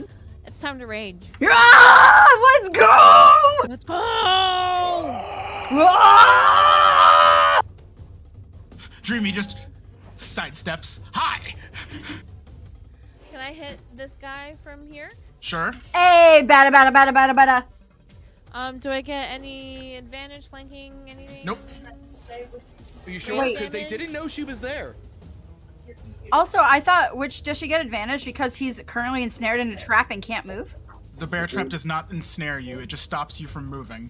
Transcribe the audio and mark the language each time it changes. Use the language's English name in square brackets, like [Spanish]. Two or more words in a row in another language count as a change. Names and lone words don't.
[English] It's time to rage. Ah, let's go! Let's go! Ah! Dreamy just sidesteps. Hi! Can I hit this guy from here? Sure. Hey, bada bada bada bada bada. Do I get any advantage flanking, anything? Nope. Are you sure? Wait. Because they didn't know she was there. Also, I thought, does she get advantage because he's currently ensnared in a trap and can't move? The bear trap does not ensnare you, it just stops you from moving.